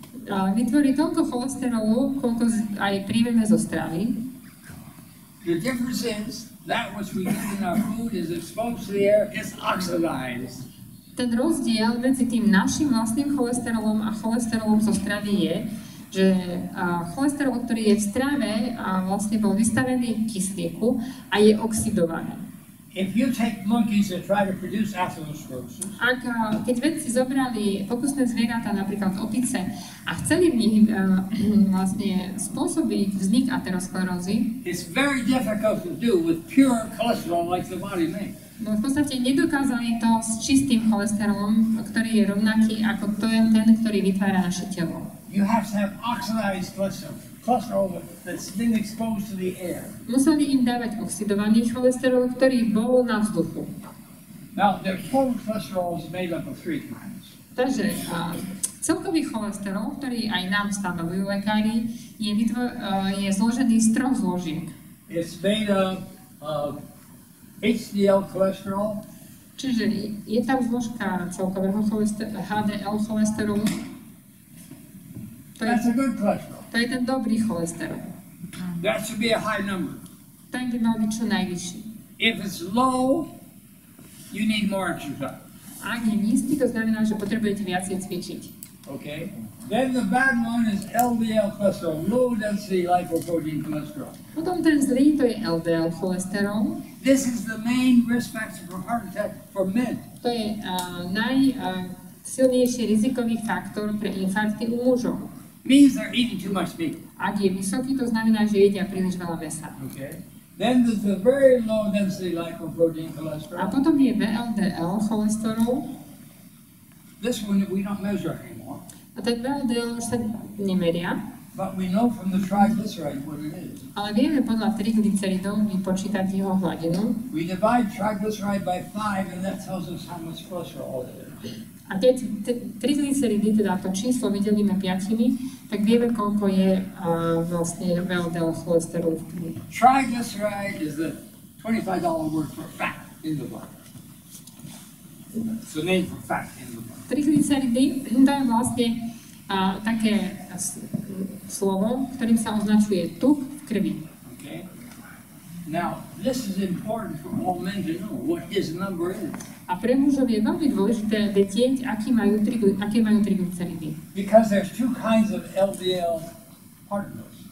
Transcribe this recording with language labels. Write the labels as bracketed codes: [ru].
[sk] A vytvorí toľko cholesterolu, koľko aj príjmeme zo stravy. [en] The difference is that which we get in our food is exposed to the air, it's oxidized. [sk] Ten rozdiel medzi tým našim vlastným cholesterolom a cholesterolom zo stravy je, že cholesterol, ktorý je v strave, vlastne bol vystavený kyslíku a je oxidovaný. [en] If you take monkeys that try to produce atherosclerosis, [sk] Keď vedci zobrali pokusné zvieratá, napríklad opice, a chceli v nich vlastne spôsobiť vznik aterosklerózy, [en] it's very difficult to do with pure cholesterol like the body makes. [sk] no v podstate nedokázali to s čistým cholesterolom, ktorý je rovnaký ako to je ten, ktorý vytvára naše telo. [en] You have to have oxidized cholesterol that's been exposed to the air. [sk] Museli im dávať oxidovaný cholesterol, ktorý bol na vzduchu. [en] Now, the total cholesterol is made up of 3 kinds. [sk] Takže celkový cholesterol, ktorý aj nám stanovujú lekári, je zložený z 3 zložiek. [en] It's made up of HDL cholesterol. [sk] Čiže je tam zložka celkového HDL cholesterolu. [en] That's a good cholesterol. [sk] To je ten dobrý cholesterol. [en] That should be a high number. [sk] Ten by mal byť čo najvyšší. [en] If it's low, you need more exercise. [sk] Ak je nízky, to znamená, že potrebujete viacej cvičiť. [en] Okay? Then the bad one is LDL cholesterol, low density lipoprotein cholesterol. [sk] Potom ten zlý, to je LDL cholesterol. [en] This is the main risk factor for heart attack for men. [sk] To je najsilnejší rizikový faktor pre infarkty u mužov. [en] Means they're eating too much meat. [sk] Ak je vysoký, to znamená, že jedia príliš veľa mäsa. [en] Okay? Then there's the very low density lipoprotein [sk] A [en] cholesterol. [sk] potom je VLDL cholesterol. [en] This one we don't measure anymore. [sk] A ten VLDL už sa nemeria, [en] But we know from the triglyceride what it is. [sk] ale vieme podľa triglyceridov vypočítať jeho hladinu. [en] We divide triglyceride by 5 and that tells us how much cholesterol it is. [sk] A keď triglyceridy, teda to číslo vydelíme 5, tak vieme, koľko je vlastne VLDL cholesterolu v krvi. [en] Triglyceride is the $25 word for fat in the blood. It's the name for fat in the blood. [sk] Triglyceridy, to je vlastne také slovo, ktorým sa označuje tuk v krvi. [en] Okay? Now, this is important for all men to know what his number is. [sk] A pre mužov je veľmi dôležité vedieť, aké majú triglyceridy. [en] Because there's 2 kinds of LDL particles.